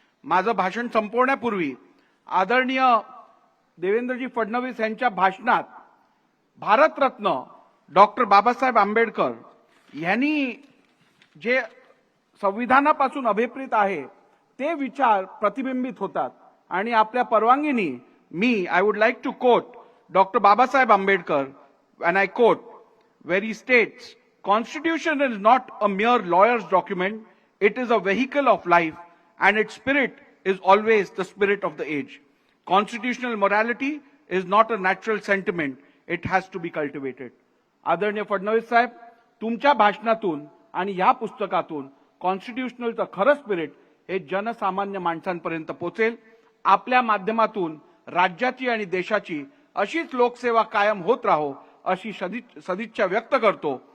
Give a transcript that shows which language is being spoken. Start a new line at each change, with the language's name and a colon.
Marathi: माझं भाषण संपवण्यापूर्वी आदरणीय देवेंद्रजी फडणवीस यांच्या भाषणात भारतरत्न डॉक्टर बाबासाहेब आंबेडकर यांनी जे संविधानापासून अभिप्रेत आहे ते विचार प्रतिबिंबित होतात आणि आपल्या परवानगीने मी
English: I would like to quote doctor Babasaheb Ambedkar and I quote, where he states, Constitution is not a mere lawyer's document, it is a vehicle of life and its spirit is always the spirit of the age. Constitutional morality is not a natural sentiment, it has to be cultivated.
Marathi: आदरणीय फडणवीस साहेब, तुमच्या भाषणातून आणि या पुस्तकातून कॉन्स्टिट्यूशनलचं खरं spirit हे जनसामान्य माणसांपर्यंत पोहोचेल। आपल्या माध्यमातून राज्याची आणि देशाची अशीच लोकसेवा कायम होत राहो अशी सदिच्छा व्यक्त करतो।